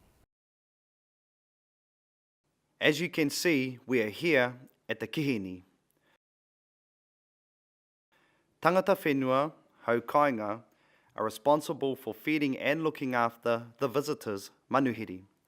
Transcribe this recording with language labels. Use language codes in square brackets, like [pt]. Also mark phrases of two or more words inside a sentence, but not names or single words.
[en] As you can see, we are here at the kihini. [mi] Tangata whenua, hau kāinga, [en] are responsible for feeding and looking after the visitors' manuhiri.